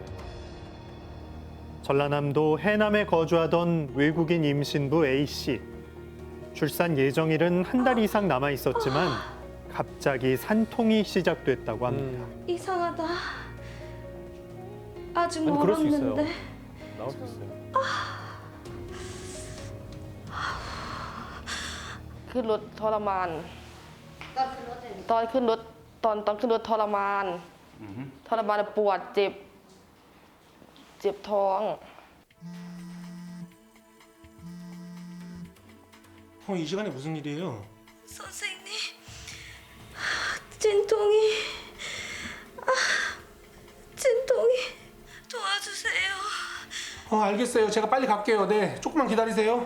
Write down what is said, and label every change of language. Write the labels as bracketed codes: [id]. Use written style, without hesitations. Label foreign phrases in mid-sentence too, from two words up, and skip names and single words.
[ko] 전라남도 해남에 거주하던 외국인 임신부 A씨. 출산 예정일은 한 달 이상 남아 있었지만 갑자기 산통이 시작됐다고 합니다. 이상하다. 아직 아니, 그럴 수 있어요. 멀었는데. 나올 수 있어요. [th] ขึ้นรถทรมานตอนขึ้นรถทรมานปวดเจ็บท้อง [ko] 이 시간에 무슨 일이에요? 선생님, 진통이 도와주세요. 알겠어요. 제가 빨리 갈게요. 네, 조금만 기다리세요.